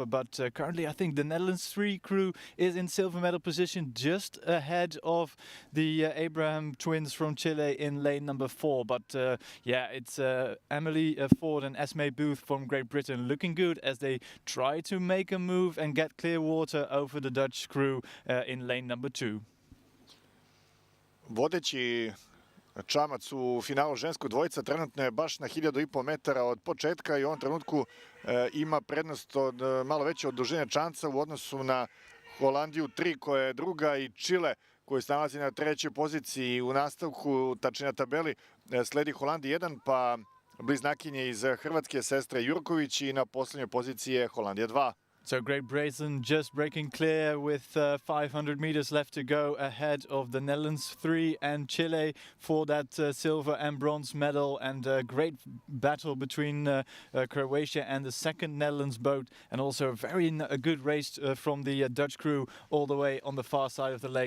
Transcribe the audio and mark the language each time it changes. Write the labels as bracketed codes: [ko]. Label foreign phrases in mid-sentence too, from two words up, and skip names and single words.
[en] But currently, I think the Netherlands 3 crew is in silver medal position, just ahead of the Abraham twins from Chile in lane number 4. But yeah, it's Emily Ford and Esme Booth from Great Britain looking good as they try to make a move and get clear water over the Dutch crew in lane number 2. [sr] Vodeći čamac u finalu ženskog dvojica trenutno je baš na 1500 metara od početka i u ovom trenutku ima prednost od malo veće od dužine čamca u odnosu na Holandiju 3 koja je druga i Čile koji se nalazi na 3. poziciji. U nastavku, tačnije na tabeli, sledi Holandija 1, pa bliznakinje iz Hrvatske sestre Jurković i na posljednjoj poziciji je Holandija 2. [en] So Great Britain just breaking clear with 500 meters left to go ahead of the Netherlands 3 and Chile for that silver and bronze medal, and a great battle between Croatia and the second Netherlands boat, and also a good race from the Dutch crew all the way on the far side of the lake.